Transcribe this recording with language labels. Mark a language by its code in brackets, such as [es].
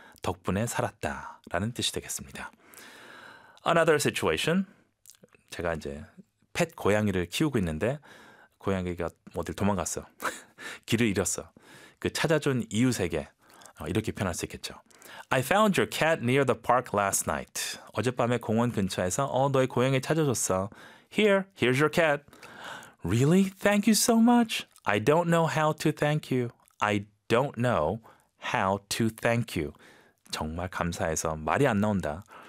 [ko] 덕분에 살았다. 라는 뜻이 되겠습니다. [en] Another situation. [ko] 제가 이제 펫 고양이를 키우고 있는데 고양이가 어딜 도망갔어. 길을 잃었어. 그 찾아준 이웃에게 이렇게 표현할 수 있겠죠. [en] I found your cat near the park last night. [ko] 어젯밤에 공원 근처에서 너의 고양이 찾아줬어. [en] Here's your cat. Really? Thank you so much. I don't know how to thank you. I don't know how to thank you. [ko] 정말 감사해서 말이 안 나온다.